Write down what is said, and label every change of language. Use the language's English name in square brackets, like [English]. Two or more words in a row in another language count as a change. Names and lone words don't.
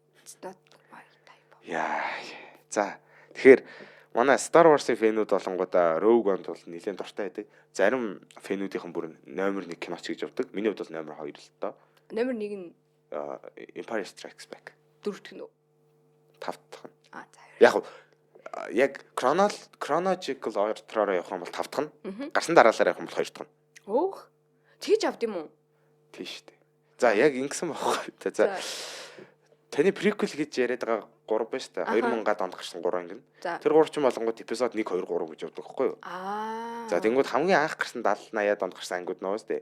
[Mongolian] Яа. За тэгэхээр манай Star Wars-ийн фэнүүд болонгуудаа Rogue One бол нэлээд дуртай байдаг. Зарим фэнүүдийнхэн бүр номер 1 киноч гэж явдаг. Миний хувьд бол номер 2 л тоо. Номер 1 нь Empire Strikes Back. 4 дахь нь. 5 дахь нь. За. Яг [English] chronological order- [Mongolian] оор явах юм бол 5 дахь нь. Гарсан дараалалаар явах юм бол 2 дахь нь. Өөх. Тэгж авд юм уу? Тийм шүү дээ. За яг ингэсэн байхгүй. За таны prequel гэж яриад байгаа 3 байна шүү дээ. 2000-ад онд гарсан 3 ангин. Тэр 3 ч юм болонгууд эпизод 1 2 3 гэж явдаг байхгүй юу? За тэнгууд хамгийн анх гарсан 70 80-ад онд гарсан ангиуд нөө шүү дээ.